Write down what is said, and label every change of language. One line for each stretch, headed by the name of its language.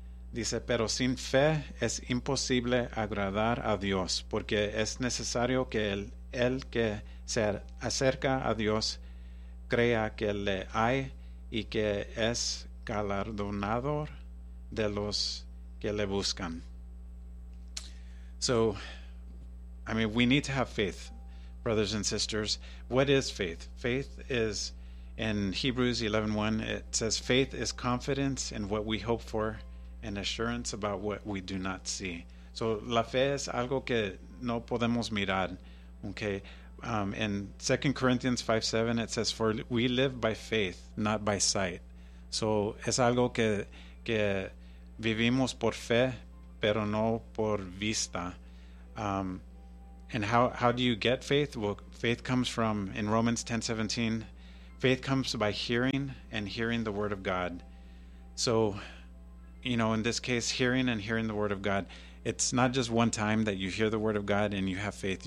Spanish: Dice, pero sin fe es imposible agradar a Dios, porque es necesario que el que se acerca a Dios crea que le hay y que es galardonador de los que le buscan.
English: So, I mean, we need to have faith, brothers and sisters. What is faith? Faith is, in Hebrews 11:1, it says, faith is confidence in what we hope for, and assurance about what we do not see.
Spanish: So la fe es algo que no podemos mirar.
English: Okay. In 2 Corinthians 5:7 it says, for we live by faith, not by sight.
Spanish: So es algo que vivimos por fe, pero no por vista.
English: And how do you get faith? Well, faith comes from, in Romans 10:17, faith comes by hearing, and hearing the word of God. So, you know, in this case, hearing the word of God, it's not just one time that you hear the word of God and you have faith.